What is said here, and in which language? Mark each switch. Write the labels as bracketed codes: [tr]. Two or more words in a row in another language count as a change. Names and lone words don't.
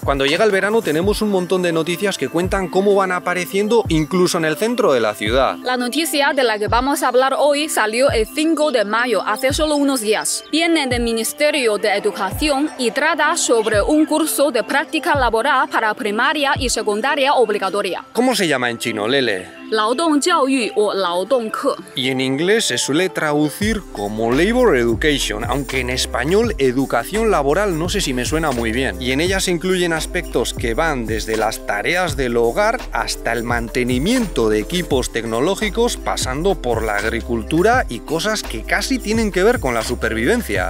[es] Cuando llega el verano tenemos un montón de noticias que cuentan cómo van apareciendo incluso en el centro de la ciudad. La noticia de la que vamos a hablar hoy salió el 5 de mayo, hace solo unos días. Viene del Ministerio de Educación y trata sobre un curso de práctica laboral para primaria y secundaria obligatoria. ¿Cómo se llama en chino, Lele? [zh] 劳动教育 o 劳动课. [es] Y en inglés se suele traducir como [en] Labor Education, [es] aunque en español educación laboral no sé si me suena muy bien. Y en ella se incluyen aspectos que van desde las tareas del hogar hasta el mantenimiento de equipos tecnológicos, pasando por la agricultura y cosas que casi tienen que ver con la supervivencia.